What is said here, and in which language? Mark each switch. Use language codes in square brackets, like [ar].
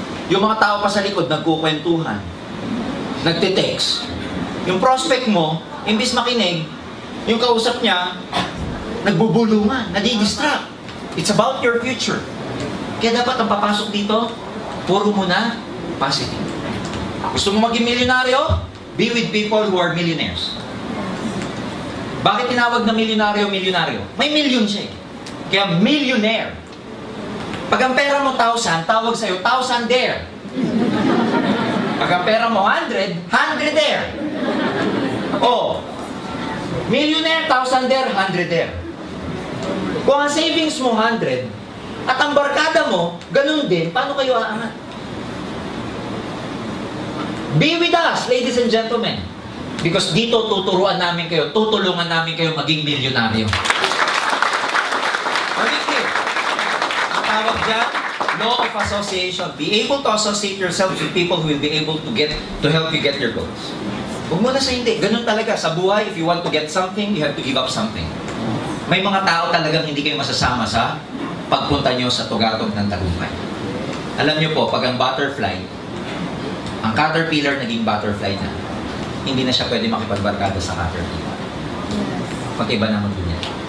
[tl] Yung mga tao pa sa likod, nagkukwentuhan, nagte-text. Yung prospect mo, imbis makinig, yung kausap niya, nagbubulungan, nadidistract. [en] It's about your future. [tl] Kaya dapat ang papasok dito, puro mo na positive. Gusto mo maging milyonaryo? [en] Be with people who are millionaires. [tl] Bakit tinawag na milyonaryo? May million siya eh. Kaya millionaire. Pag ang pera mo 1,000, tawag sa'yo 1,000 there. Pag ang pera mo 100, 100 there. [en] Oh, millionaire, 1,000 there, 100 there. [tl] Kung ang savings mo 100, at ang barkada mo, ganun din, paano kayo aangat? [en] Be with us, ladies and gentlemen. Because [tl] dito tutulungan namin kayo maging milyonaryo. Ang tawag dyan, [en] law of association. Be able to associate yourself with people who will be able to help you get your goals. [tl] Huwag mo na sa hindi. Ganun talaga. Sa buhay, [en] if you want to get something, you have to give up something. [tl] May mga tao talagang hindi kayo masasama sa pagpunta nyo sa tugatog ng tagumpay. Alam nyo po, pag ang butterfly, ang caterpillar naging butterfly na, hindi na siya pwede makipagbarkada sa caterpillar. Pag-iba naman din yan.